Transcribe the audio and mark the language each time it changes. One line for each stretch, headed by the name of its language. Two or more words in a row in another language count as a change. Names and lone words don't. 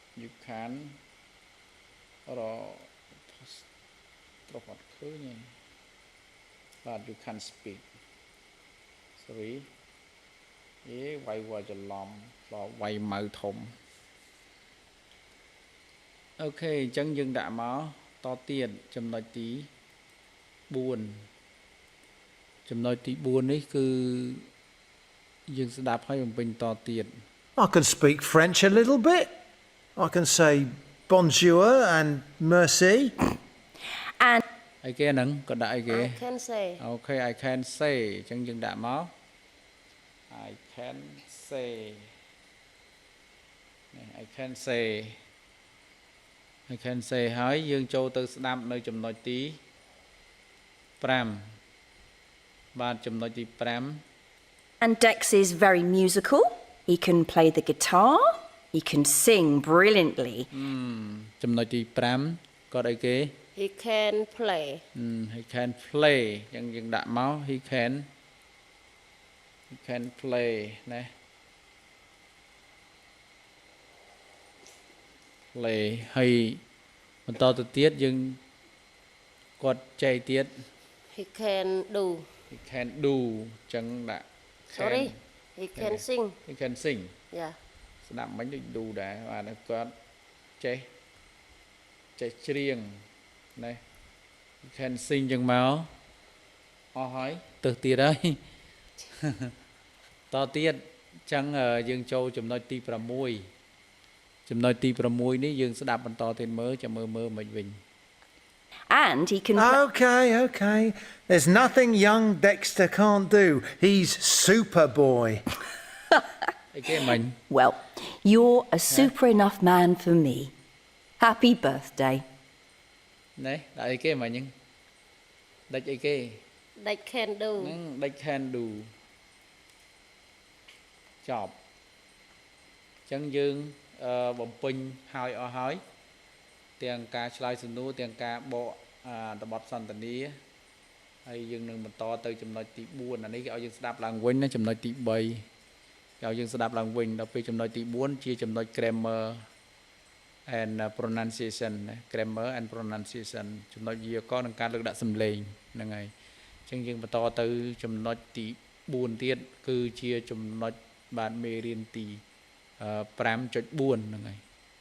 Khmer: can រត្រូវអត់ឃើញទេបាទ
English: you can speak sorry
Khmer: វាយវល់ច្រឡំវាយម៉ៅធំអូខេអញ្ចឹងយើងដាក់មកតទៀតចំណុចទី4ចំណុចទី4នេះគឺយើងស្ដាប់ឲ្យបំពេញតទៀត
English: I can speak French a little bit. I can say bonjour and merci. And
Khmer: អីគេហ្នឹងក៏ដាក់អីគេ
English: I can say
Khmer: អូខេ
English: I can say
Khmer: អញ្ចឹងយើងដាក់មក
English: I can say
Khmer: នេះ
English: I can say I can say
Khmer: ហើយយើងចូលទៅស្ដាប់នៅចំណុចទី5បាទចំណុចទី5
English: And Dex is very musical. He can play the guitar. He can sing brilliantly.
Khmer: ចំណុចទី5គាត់អីគេ
English: he can play he can play
Khmer: អញ្ចឹងយើងដាក់មក he can play ណា play ហើយបន្តទៅទៀតយើងគាត់ចែកទៀត
English: he can do
Khmer: he can do អញ្ចឹងដាក់
English: sorry he can sing he can sing yeah
Khmer: ស្ដាប់មិញដូច do ដែរបាទគាត់ចេះច្រៀងណា
English: he can sing
Khmer: អញ្ចឹងមកអស់ហើយទៅទៀតហើយ តទៀតអញ្ចឹងយើងចូលចំណុចទី6ចំណុចទី6នេះយើងស្ដាប់បន្តទៀតមើលចាំមើលមិនវិញ
English: And he can. Okay. There's nothing young Dexter can't do. He's Superboy.
Khmer: អីគេមិញ
English: Well, you're a super enough man for me. Happy birthday.
Khmer: ណែដាក់អីគេមិញហ្នឹងដាច់អីគេ
English: they can do
Khmer: ហ្នឹងដាច់
English: can do
Khmer: ចប់អញ្ចឹងយើងបំពេញហើយអស់ហើយទាំងការឆ្លើយ សំណួរទាំងការបកតបសន្ទនាហើយយើងនឹងបន្តទៅចំណុចទី4អានេះគេឲ្យយើងស្ដាប់ឡើងវិញណាចំណុចទី3គេឲ្យយើងស្ដាប់ឡើងវិញដល់ពេលចំណុចទី4ជាចំណុច
English: grammar and pronunciation grammar and pronunciation
Khmer: ចំណុចវាក៏នឹងការលើកដាក់សំឡេងហ្នឹងហើយអញ្ចឹងយើងបន្តទៅចំណុចទី4ទៀតគឺជាចំណុចបាទមេរៀនទី5.4 ហ្នឹងហើយ